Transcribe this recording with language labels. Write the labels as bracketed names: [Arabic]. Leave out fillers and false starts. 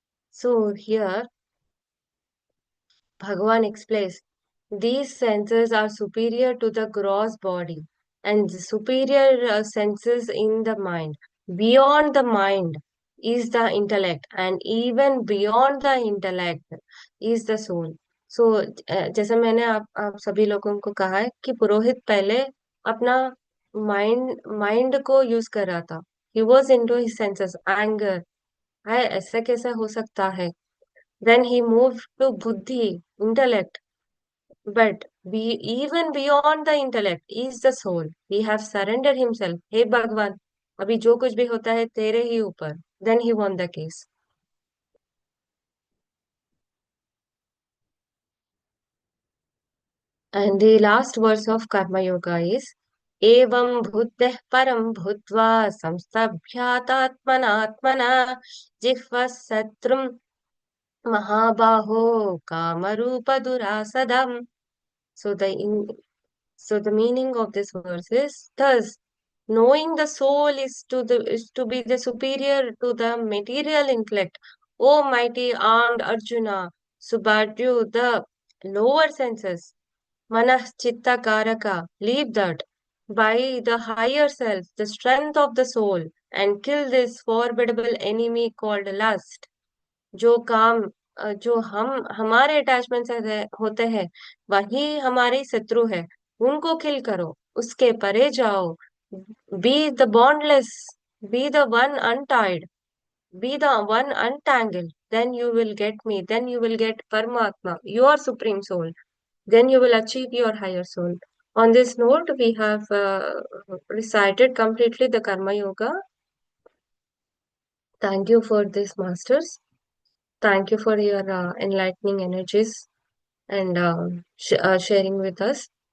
[English] So here Bhagavan explains these senses are superior to the gross body and the superior senses in the mind. Beyond the mind is the intellect, and even beyond the intellect is the soul. [Hindi] So जैसे मैंने आप सभी लोगों को कहा है कि पुरोहित पहले अपना माइंड को यूज कर रहा था. [English] He was into his senses, anger. [Hindi] है ऐसा कैसा हो सकता है? [English] Then he moved to buddhi, intellect. But even beyond the intellect is the soul. He have surrendered himself. [Hindi] Hey Bhagwan, अभी जो कुछ भी होता है तेरे ही ऊपर. [English] Then he won the case. And the last verse of Karma Yoga is [Sanskrit] एवं बुद्धेः परं भूत्वा संस्तभ्यातात्मनात्मना जिह्वा शत्रुं महाबाहो कामरूपदुरासदम्. [English] So so the meaning of this verse is thus knowing the soul is to be the superior to the material intellect. O mighty armed Arjuna, subdue the lower senses. Manah chitta karaka, leave that. By the higher self, the strength of the soul, and kill this formidable enemy called lust. [Hindi] जो काम जो हम हमारे attachment से होते हैं वही हमारे शत्रु है. उनको किल करो, उसके परे जाओ. [English] Be the boundless, be the one untied, be the one untangled. Then you will get me. Then you will get Paramatma, your supreme soul. Then you will achieve your higher soul. On this note, we have recited completely the Karma Yoga. Thank you for this, masters. Thank you for your enlightening energies and sharing with us.